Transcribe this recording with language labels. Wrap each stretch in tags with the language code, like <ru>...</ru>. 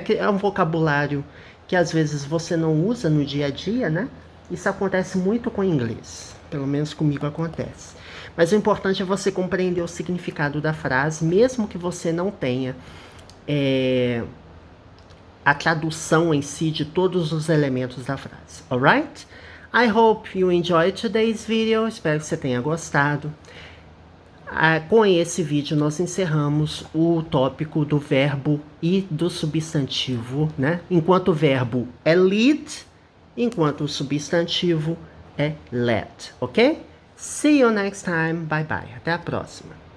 <pt>Que é um vocabulário que às vezes você não usa no dia a dia, né? Isso acontece muito com o inglês, pelo menos comigo acontece. Mas o importante é você compreender o significado da frase, mesmo que você não tenha a tradução em si de todos os elementos da frase.</pt> <en>Alright? I hope you enjoyed today's video.</en> <pt>Espero que você tenha gostado. Com esse vídeo nós encerramos o tópico do verbo e do substantivo, né? Enquanto o verbo é lead, enquanto o substantivo é led, ok?</pt> <en>See you next time. Bye bye.</en> <pt>Até a próxima.</pt>